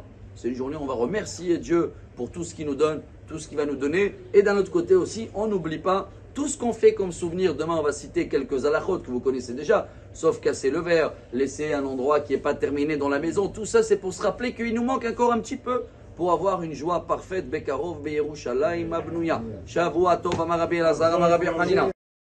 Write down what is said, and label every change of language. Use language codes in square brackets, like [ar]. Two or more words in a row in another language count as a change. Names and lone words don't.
[fr] C'est une journée où on va remercier Dieu pour tout ce qu'il nous donne, tout ce qu'il va nous donner. Et d'un autre côté aussi, on n'oublie pas tout ce qu'on fait comme souvenir. Demain, on va citer quelques halachot que vous connaissez déjà, sauf casser le verre, laisser un endroit qui n'est pas terminé dans la maison. Tout ça, c'est pour se rappeler qu'il nous manque encore un petit peu pour avoir une joie parfaite. [he] בקרוב בירושלים הבנויה שבוע טוב אמר רבי אלעזר אמר רבי חנינא.